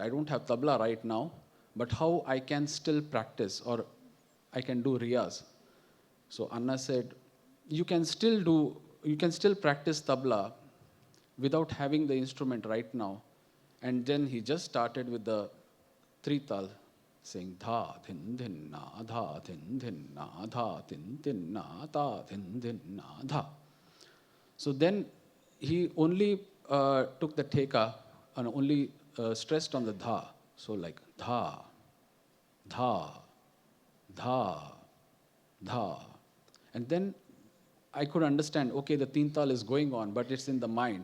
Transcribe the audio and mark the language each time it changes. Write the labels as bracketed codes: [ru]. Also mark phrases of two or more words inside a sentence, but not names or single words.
[en] I don't have tabla right now, but how I can still practice, or I can do riyaz? So Anna said, you can still practice tabla without having the instrument right now. And then he just started with the three tal, saying dha thin thin na dha thin thin na dha thin thin na ta thin thin na dha. So then he only took the theka and only stressed on the dha. So like dha, dha, dha, dha. And then I could understand, okay, the [hi] teen tal [en] is going on, but it's in the mind.